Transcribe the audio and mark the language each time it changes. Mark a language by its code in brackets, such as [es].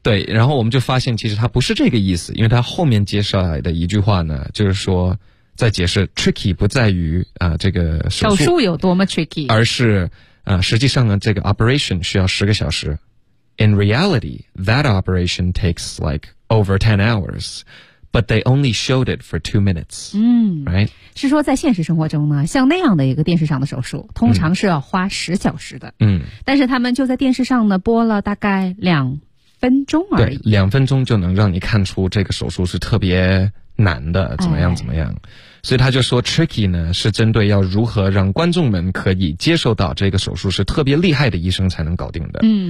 [zh] 对，然后我们就发现其实他不是这个意思，因为他后面接下来的一句话呢，就是说在解释 tricky 不在于这个手术有多么 tricky，而是实际上呢这个 operation 需要10个小时。 [en] In reality, that operation takes like over 10 hours, but they only showed it for 2 minutes. Right? [zh] 是说在现实生活中呢，像那样的一个电视上的手术，通常是要花10小时的。但是他们就在电视上呢，播了大概两分钟而已。对，两分钟就能让你看出这个手术是特别难的，怎么样怎么样。所以他就说 tricky 呢是针对要如何让观众们可以接受到这个手术是特别厉害的医生才能搞定的。